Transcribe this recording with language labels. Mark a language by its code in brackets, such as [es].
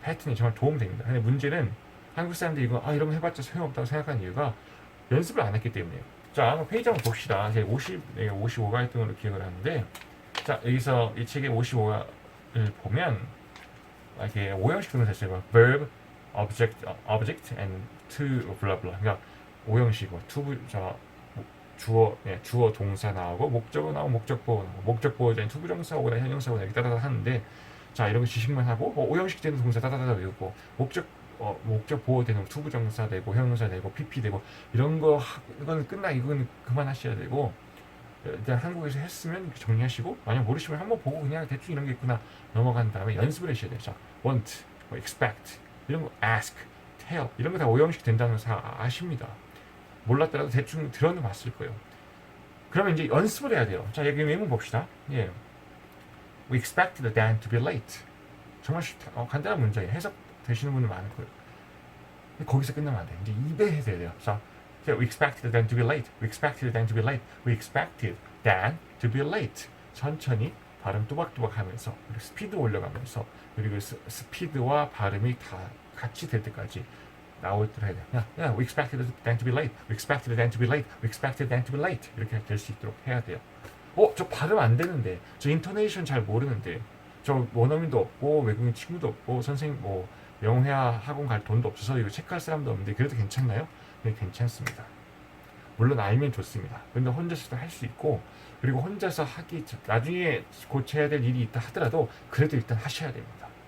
[ko] 패턴이 정말 도움됩니다. 근데 문제는 한국 사람들이 이런 거 해봤자 소용없다고 생각하는 이유가 연습을 안 했기 때문이에요. 자, 페이지 한번 봅시다. 제가 55가 했던 걸로 기억을 하는데 자, 여기서 이 책의 55를 보면 이렇게 5형식 정도 됐어요. [en] verb, object and to, blah blah. [ko] 그러니까 5형식, [en] to, [ko] 주어 동사 나오고 목적어 나오고 목적보호 나오고 목적보호 전에 투부정사 오거나 형용사 오거나 이렇게 따다다 하는데 자 이런 거 지식만 하고 오형식 되는 동사 따다다다 외우고 목적 보호 되는 투부정사 되고 형용사 되고 PP 되고 이런 거 이거는 이건 그만하셔야 되고 일단 한국에서 했으면 정리하시고 만약 모르시면 한번 보고 그냥 대충 이런 게 있구나 넘어간 다음에 연습을 하셔야 돼요. 자 want, expect 이런 거 ask, tell 이런 거 다 오형식 된다는 거 아십니다. 몰랐더라도 대충 들어는 봤을 거예요. 그러면 이제 연습을 해야 돼요. 자 여기 예문 봅시다. 예. [en] We expected Dan to be late. [ko] 정말 간단한 문제예요. 해석 되시는 분들 많을 거예요. 거기서 끝나면 안 돼. 이제 입에 해야 돼요. [en] 자, we expected Dan to be late. We expected Dan to be late. We expected Dan to be late. [ko] 천천히 발음 또박또박 하면서 그리고 스피드 올려가면서 그리고 스피드와 발음이 다 같이 될 때까지 나올 때 해야 돼. [en] We expected Dan to be late. We expected Dan to be late. We expected Dan to be late. [ko] 이렇게 될 수 있도록 해야 돼요. 저 발음 안 되는데, 저 인토네이션 잘 모르는데, 저 원어민도 없고 외국인 친구도 없고 선생님 영어회화 학원 갈 돈도 없어서 이거 체크할 사람도 없는데 그래도 괜찮나요? 네, 괜찮습니다. 물론 알면 좋습니다. 근데 혼자서도 할 수 있고 그리고 혼자서 나중에 고쳐야 될 일이 있다 하더라도 그래도 일단 하셔야 됩니다.